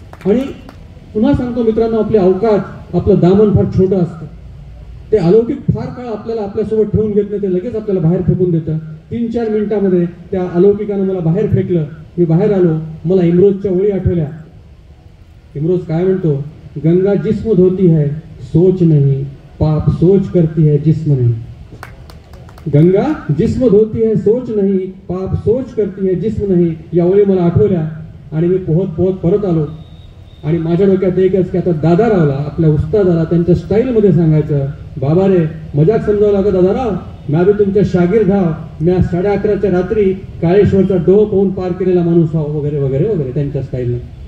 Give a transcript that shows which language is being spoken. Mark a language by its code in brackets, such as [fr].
[mr] आणि पुन्हा सांगतो मित्रांनो, आपले अवकाश, आपलं दामन फार छोटं असतं. ते अलौकिक फार काळ आपल्याला आपल्यासोबत ठेवून घेत नाही, ते लगेच आपल्याला बाहेर फेकून देतं. 3-4 मिनिटामध्ये त्या अलौकिकानं मला बाहेर फेकलं. मी बाहेर आलो. मला इम्रोजच्या ओळी आठवल्या. इम्रोज काय म्हणतो, [hi] गंगा जिस्म धोती है सोच नहीं, पाप सोच करती है जिस्म नहीं. गंगा जिस्म धोती है सोच नहीं, पाप सोच करती है जिस्म नहीं. [mr] या ओळी मला आठवल्या. आणि मी पोहत पोहत परत आलो. आणि माझ्या डोक्यात एकच की आता दादारावला, आपल्या उस्तादाला त्यांच्या स्टाईलमध्ये सांगायचं, बाबा रे, मजाक समजावं लागत दादाराव, मी बी तुमच्या शागीर्द हाव, मी 11:30च्या रात्री काळेश्वरचा डोह पाहून पार केलेला माणूस हाव, वगैरे वगैरे वगैरे त्यांच्या स्टाईलने.